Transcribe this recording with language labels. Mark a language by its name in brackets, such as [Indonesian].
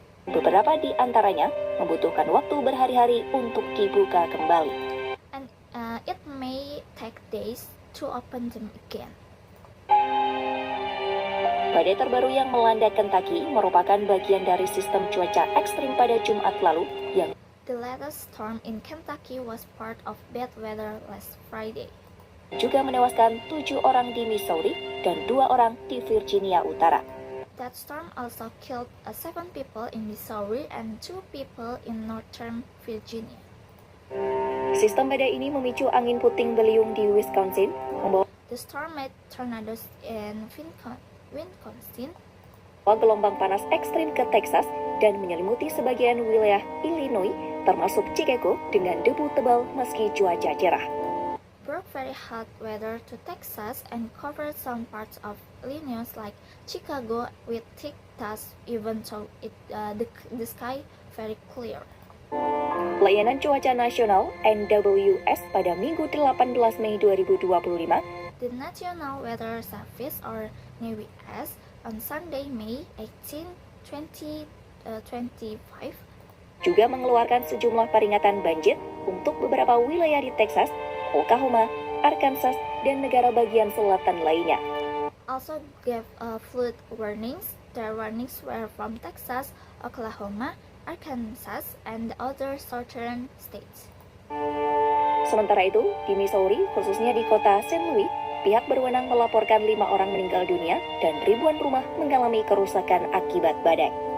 [Indonesian] beberapa di antaranya membutuhkan waktu berhari-hari untuk dibuka kembali. [English] And it may take days to open them again. [Indonesian] Badai terbaru yang melanda Kentucky merupakan bagian dari sistem cuaca ekstrim pada Jumat lalu yang [English] The latest storm in Kentucky was part of bad weather last Friday. [Indonesian] juga menewaskan 7 orang di Missouri dan 2 orang di Virginia Utara. [English] That storm also killed 7 people in Missouri and 2 people in northern Virginia. [Indonesian] Sistem badai ini memicu angin puting beliung di Wisconsin, membawa [English] The storm made tornadoes in Wisconsin, [Indonesian] gelombang panas ekstrim ke Texas dan menyelimuti sebagian wilayah Illinois, termasuk Chicago dengan debu tebal meski cuaca cerah. [English] brought very hot weather to Texas and covered some parts of Illinois like Chicago with thick dust even though the sky very clear. [Indonesian] Layanan Cuaca Nasional (NWS) pada Minggu 18 Mei 2025 [English] The National Weather Service or NWS on Sunday, May 18, 2025 [Indonesian] juga mengeluarkan sejumlah peringatan banjir untuk beberapa wilayah di Texas, Oklahoma, Arkansas, dan negara bagian selatan lainnya. [English] also gave flood warnings. Their warnings were from Texas, Oklahoma, Arkansas, and other southern states. [Indonesian] Sementara itu, di Missouri, khususnya di kota St. Louis, pihak berwenang melaporkan 5 orang meninggal dunia dan ribuan rumah mengalami kerusakan akibat badai.